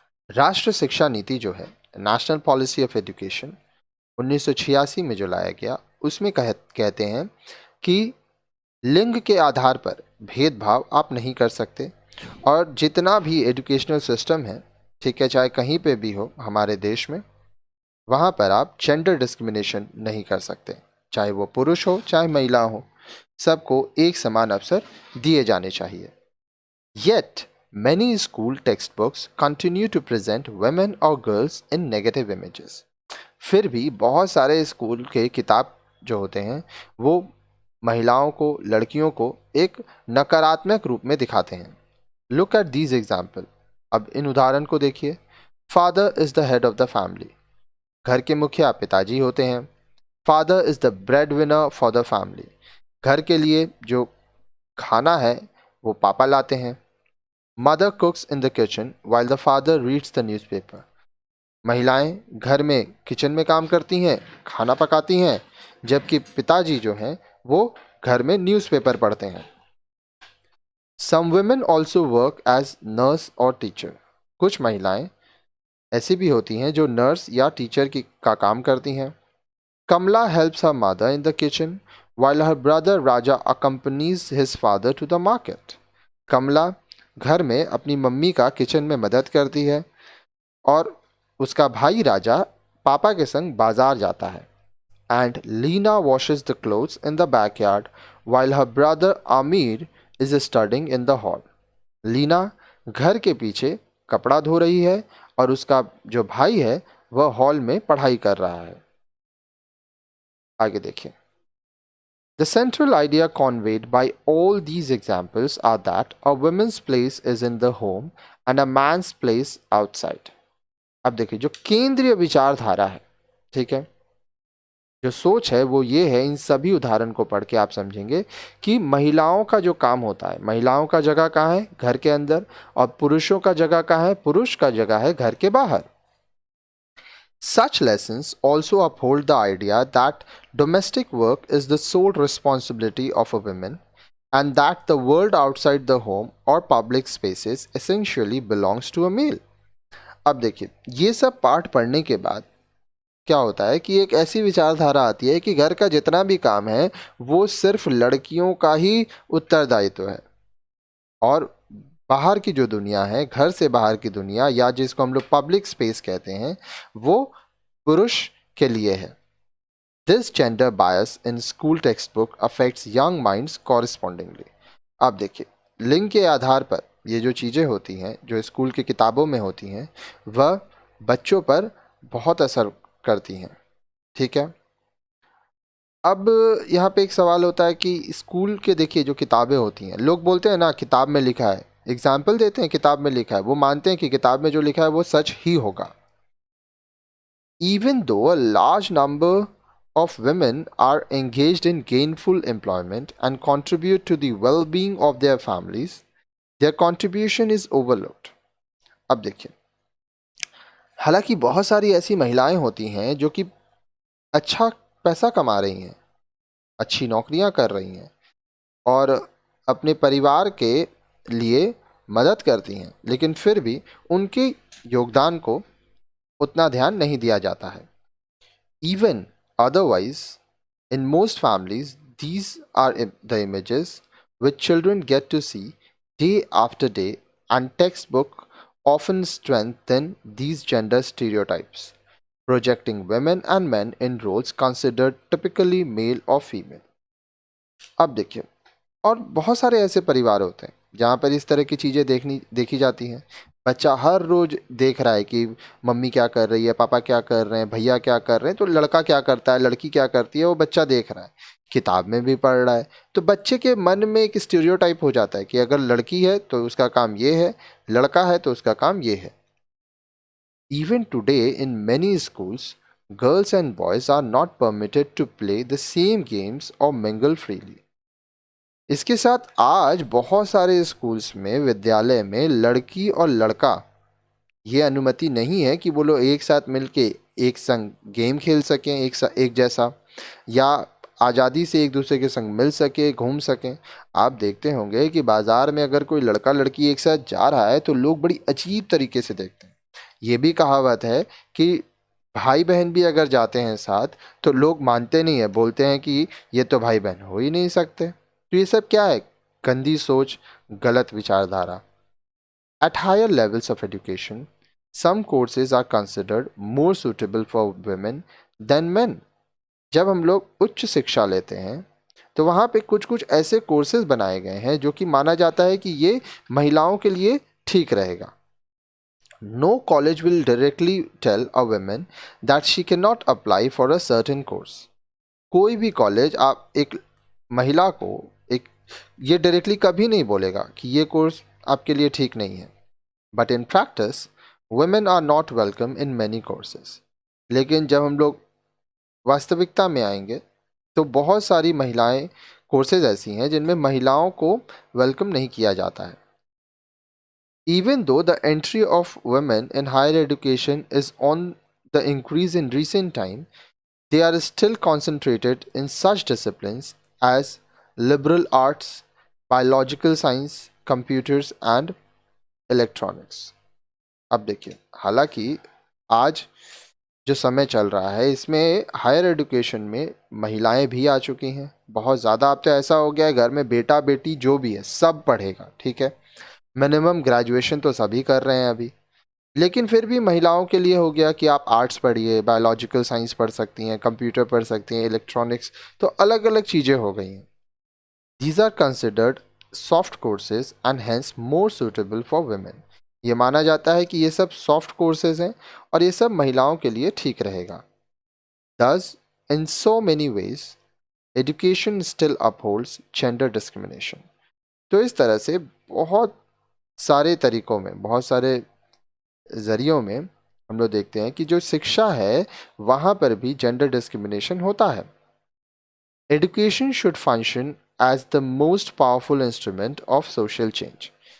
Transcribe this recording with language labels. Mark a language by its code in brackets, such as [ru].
[hi] राष्ट्र शिक्षा नीति जो है नेशनल पॉलिसी ऑफ एजुकेशन 1986 में जो लाया गया, उसमें कहते हैं कि लिंग के आधार पर भेदभाव आप नहीं कर सकते और जितना भी एजुकेशनल सिस्टम है, ठीक है, चाहे कहीं पे भी हो हमारे देश में, वहाँ पर आप जेंडर डिस्क्रिमिनेशन नहीं कर सकते। चाहे वो पुरुष हो चाहे महिला हो, सबको एक समान अवसर दिए जाने चाहिए। [en] Yet, many school textbooks continue to present women or girls in negative images. [hi] फिर भी बहुत सारे स्कूल के किताब जो होते हैं वो महिलाओं को, लड़कियों को एक नकारात्मक रूप में दिखाते हैं। [en] Look at these example. [hi] अब इन उदाहरण को देखिए। [en] Father is the head of the family. [hi] घर के मुखिया पिताजी होते हैं। [en] Father is the breadwinner for the family. [hi] घर के लिए जो खाना है वो पापा लाते हैं। [en] Mother cooks in the kitchen while the father reads the newspaper. [hi] महिलाएं घर में किचन में काम करती हैं, खाना पकाती हैं, जबकि पिताजी जो हैं वो घर में न्यूज़पेपर पढ़ते हैं। [en] Some women also work as nurse और teacher. [hi] कुछ महिलाएं ऐसी भी होती हैं जो नर्स या टीचर का काम करती हैं। [en] Kamala helps her mother in the kitchen while her brother Raja accompanies his father to the market. [hi] कमला घर में अपनी मम्मी का किचन में मदद करती है और उसका भाई राजा पापा के संग बाजार जाता है। [en] And Lena washes the clothes in the backyard while her brother Amir is studying in the hall. [hi] Leena घर के पीछे कपड़ा धो रही है और उसका जो भाई है वह हॉल में पढ़ाई कर रहा है। आगे देखिए। [en] The central idea conveyed by all these examples are that a woman's place is in the home and a man's place outside. [hi] अब देखिए जो केंद्रीय विचारधारा है, ठीक है, जो सोच है वो ये है, इन सभी उदाहरण को पढ़ के आप समझेंगे कि महिलाओं का जो काम होता है, महिलाओं का जगह कहाँ है, घर के अंदर, और पुरुषों का जगह कहाँ है, पुरुष का जगह है घर के बाहर। [en] Such lessons also uphold the idea that domestic work is the sole responsibility of a woman and that the world outside the home or public spaces essentially belongs to a male. [hi] अब देखिए ये सब पाठ पढ़ने के बाद क्या होता है कि एक ऐसी विचारधारा आती है कि घर का जितना भी काम है वो सिर्फ लड़कियों का ही उत्तरदायित्व है और बाहर की जो दुनिया है, घर से बाहर की दुनिया, या जिसको हम लोग पब्लिक स्पेस कहते हैं, वो पुरुष के लिए है। [en] This gender bias in school textbook affects young minds correspondingly. [hi] अब देखिए लिंग के आधार पर ये जो चीज़ें होती हैं, जो स्कूल की किताबों में होती हैं, वह बच्चों पर बहुत असर करती हैं, ठीक है। अब यहाँ पे एक सवाल होता है कि स्कूल के देखिए जो किताबें होती हैं, लोग बोलते हैं ना किताब में लिखा है, एग्जाम्पल देते हैं किताब में लिखा है, वो मानते हैं कि किताब में जो लिखा है वो सच ही होगा। [en] Even though a large number of women are engaged in gainful employment and contribute to the well-being of their families, their contribution is overlooked. [hi] अब देखिए, हालांकि बहुत सारी ऐसी महिलाएं होती हैं जो कि अच्छा पैसा कमा रही हैं, अच्छी नौकरियां कर रही हैं और अपने परिवार के लिए मदद करती हैं, लेकिन फिर भी उनके योगदान को उतना ध्यान नहीं दिया जाता है। [en] Even otherwise, in most families, these are the images which children get to see day after day, and textbook often strengthen these gender stereotypes. projecting women and men in roles considered typically male or female. [hi] अब देखिए, और बहुत सारे ऐसे परिवार होते हैं जहाँ पर इस तरह की चीज़ें देखी जाती हैं। बच्चा हर रोज देख रहा है कि मम्मी क्या कर रही है, पापा क्या कर रहे हैं, भैया क्या कर रहे हैं, तो लड़का क्या करता है, लड़की क्या करती है, वो बच्चा देख रहा है, किताब में भी पढ़ रहा है। तो बच्चे के मन में एक स्टीरियोटाइप हो जाता है कि अगर लड़की है तो उसका काम ये है, लड़का है तो उसका काम ये है। [en] Even today, in many schools, girls and boys are not permitted to play the same games or mingle freely. [hi] इसके साथ आज बहुत सारे स्कूल्स में, विद्यालय में लड़की और लड़का ये अनुमति नहीं है कि वो लोग एक साथ मिलके एक संग गेम खेल सकें, एक जैसा, या आज़ादी से एक दूसरे के संग मिल सके, घूम सकें। आप देखते होंगे कि बाजार में अगर कोई लड़का लड़की एक साथ जा रहा है तो लोग बड़ी अजीब तरीके से देखते हैं। ये भी कहावत है कि भाई बहन भी अगर जाते हैं साथ तो लोग मानते नहीं है, बोलते हैं कि ये तो भाई बहन हो ही नहीं सकते। तो ये सब क्या है? गंदी सोच, गलत विचारधारा। [en] At higher levels of education, some courses are considered more suitable for women than men. [hi] जब हम लोग उच्च शिक्षा लेते हैं तो वहाँ पे कुछ कुछ ऐसे कोर्सेज बनाए गए हैं जो कि माना जाता है कि ये महिलाओं के लिए ठीक रहेगा। [en] No college will directly tell a woman that she cannot apply for a certain course. [hi] कोई भी कॉलेज आप एक महिला को एक ये डायरेक्टली कभी नहीं बोलेगा कि ये कोर्स आपके लिए ठीक नहीं है। [en] But in practice women are not welcome in many courses. [hi] लेकिन जब हम लोग वास्तविकता में आएंगे तो बहुत सारी महिलाएं कोर्सेज ऐसी हैं जिनमें महिलाओं को वेलकम नहीं किया जाता है। [en] Even though the entry of women in higher education is on the increase in recent time, they are still concentrated in such disciplines as liberal arts, biological science, computers and electronics. [hi] अब देखिए, हालांकि आज जो समय चल रहा है इसमें हायर एजुकेशन में महिलाएं भी आ चुकी हैं बहुत ज़्यादा। अब तो ऐसा हो गया है घर में बेटा बेटी जो भी है सब पढ़ेगा, ठीक है। मिनिमम ग्रेजुएशन तो सभी कर रहे हैं अभी, लेकिन फिर भी महिलाओं के लिए हो गया कि आप आर्ट्स पढ़िए, बायोलॉजिकल साइंस पढ़ सकती हैं, कंप्यूटर पढ़ सकती हैं, इलेक्ट्रॉनिक्स, तो अलग अलग चीज़ें हो गई हैं। [en] These are considered soft courses and hence more suitable for women. [hi] ये माना जाता है कि ये सब सॉफ्ट कोर्सेज हैं और ये सब महिलाओं के लिए ठीक रहेगा। [en] Thus, in so many ways, education still upholds gender discrimination. [hi] तो इस तरह से बहुत सारे तरीकों में, बहुत सारे जरियों में हम लोग देखते हैं कि जो शिक्षा है वहाँ पर भी जेंडर डिस्क्रिमिनेशन होता है। [en] Education should function as the most powerful instrument of social change.